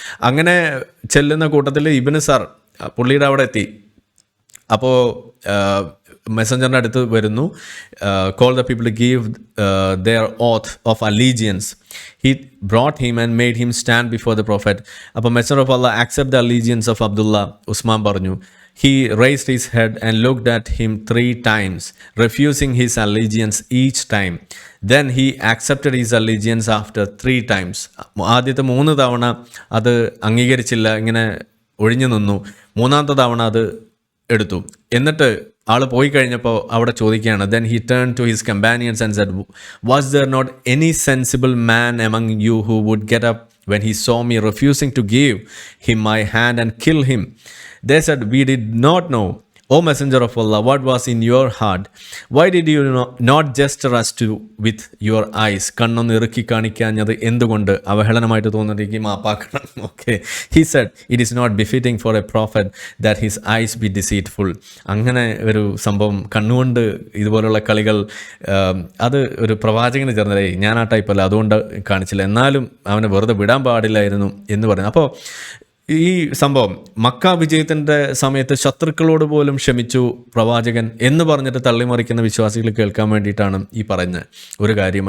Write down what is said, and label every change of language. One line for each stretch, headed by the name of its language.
Malayalam: അങ്ങനെ ചെല്ലുന്ന കൂട്ടത്തിൽ ഇബ്നു സർ പുള്ളിയുടെ അവിടെ എത്തി. അപ്പോൾ മെസ്സഞ്ചറിൻ്റെ അടുത്ത് വരുന്നു,
English: Call the people give their oath of allegiance. He brought him and made him stand before the prophet. അപ്പോൾ messenger of Allah accept the allegiance of Abdullah.
Malayalam: Usman പറഞ്ഞു,
English: he raised his head and looked at him 3 times, refusing his allegiance each time. Then he accepted his allegiance after 3 times.
Malayalam: ആദ്യത്തെ 3 തവണ അത് അംഗീകരിച്ചില്ല, ഇങ്ങനെ ഒഴിഞ്ഞു നിന്നു. 3ാമത്തെ തവണ അത് എടുത്തു. എന്നിട്ട് ആൾ പോയി കഴിഞ്ഞപ്പോൾ അവിടെ ചോദിക്കുകയാണ്,
English: then he turned to his companions and said, was there not any sensible man among you who would get up when he saw me refusing to give him my hand and kill him? They said, we did not know. O Messenger of Allah, what was in your heart? Why did you not gesture us with your eyes?
Malayalam: കണ്ണൊന്ന് ഇറുക്കി കാണിക്കാഞ്ഞത് എന്തുകൊണ്ട്? അവഹേളനമായിട്ട് തോന്നിയിരിക്കും, മാപ്പാക്കണം.
English: Okay, he said, it is not befitting for a prophet that his eyes be deceitful.
Malayalam: അങ്ങനെ ഒരു സംഭവം, കണ്ണുകൊണ്ട് ഇതുപോലുള്ള കളികൾ, അത് ഒരു പ്രവാചകന് ചേർന്നതേ, ഞാൻ ആ ടൈപ്പല്ല, അതുകൊണ്ട് കാണിച്ചില്ല, എന്നാലും അവനെ വെറുതെ വിടാൻ പാടില്ലായിരുന്നു എന്ന് പറയുന്നു. അപ്പോൾ ഈ സംഭവം മക്ക വിജയത്തിൻ്റെ സമയത്ത് ശത്രുക്കളോട് പോലും ക്ഷമിച്ചു പ്രവാചകൻ എന്ന് പറഞ്ഞിട്ട് തള്ളിമറിക്കുന്ന വിശ്വാസികൾ കേൾക്കാൻ വേണ്ടിയിട്ടാണ് ഈ പറഞ്ഞ ഒരു കാര്യം.